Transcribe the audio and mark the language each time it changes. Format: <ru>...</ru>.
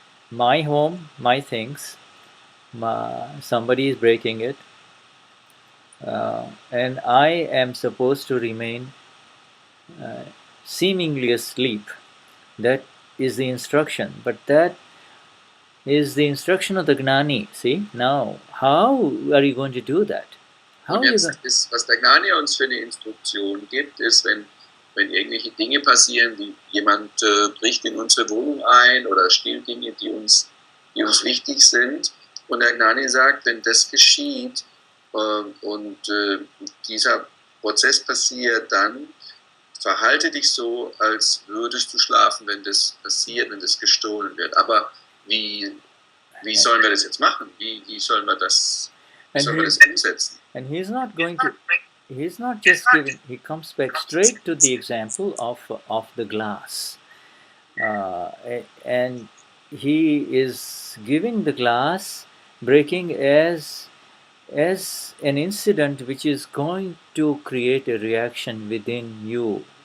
<en>My home, my things, somebody is breaking it, and I am supposed to remain seemingly asleep. That is the instruction, but that is the instruction of the Gnani. See, now, how are you going to do that?</en> <de>Und jetzt ist, was der Gnani uns für eine Instruktion gibt, ist, wenn irgendwelche Dinge passieren, wie jemand bricht in unsere Wohnung ein oder stiehlt Dinge, die uns wichtig sind. Und der Gnani sagt, wenn das geschieht und dieser Prozess passiert, dann verhalte dich so, als würdest du schlafen, wenn das passiert, wenn das gestohlen wird. Aber wie sollen wir das jetzt machen? Wie sollen wir das umsetzen?</de> <en>And he's not just giving, he comes back straight to the example of the glass. And he is giving the glass breaking as an incident which is going to create a reaction within you.</en>